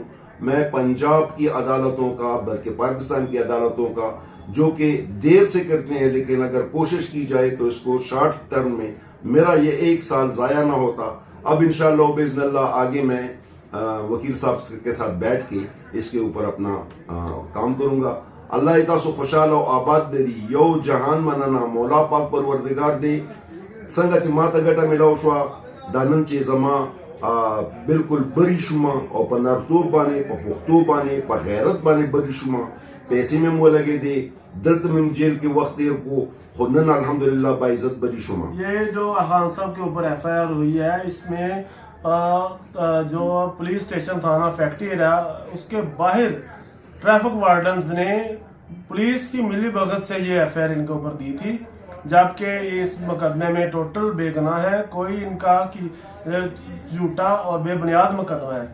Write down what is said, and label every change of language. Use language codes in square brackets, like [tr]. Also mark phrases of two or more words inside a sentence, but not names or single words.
[ur] میں پنجاب کی عدالتوں کا، بلکہ پاکستان کی عدالتوں کا، جو کہ دیر سے کرتے ہیں لیکن اگر کوشش کی جائے تو اس کو شارٹ ٹرم میں میرا یہ 1 سال ضائع نہ ہوتا. اب [ar] انشاءاللہ باذن اللہ [ur] آگے میں وکیل صاحب کے ساتھ بیٹھ کے اس کے اوپر اپنا کام کروں گا. [ps] اللہ تاسو خوشحال او آباد دې یو جهان مننه مولا پاک پروردگار دې څنګه چې ما ته ګټه ملاو شو دا نن چې زما بالکل بری شما او په نرتوب باندې په پښتو باندې په غیرت باندې بری شما پیسې مې مو لګې دي دلته مې جیل کې وخت تیر کو خو نن الحمدللہ باعزت بری شما. [ur] یہ جو خان صاحب کے اوپر ایف آئی آر ہوئی ہے اس میں جو پولیس اسٹیشن تھانہ فیکٹری ایریا اس کے باہر ٹریفک وارڈنز نے پولیس کی ملی بھگت سے یہ ایف آئی آر ان کے اوپر دی تھی، جبکہ اس مقدمے میں ٹوٹل بے گناہ ہے، کوئی ان کا جھوٹا اور بے بنیاد مقدمہ ہے.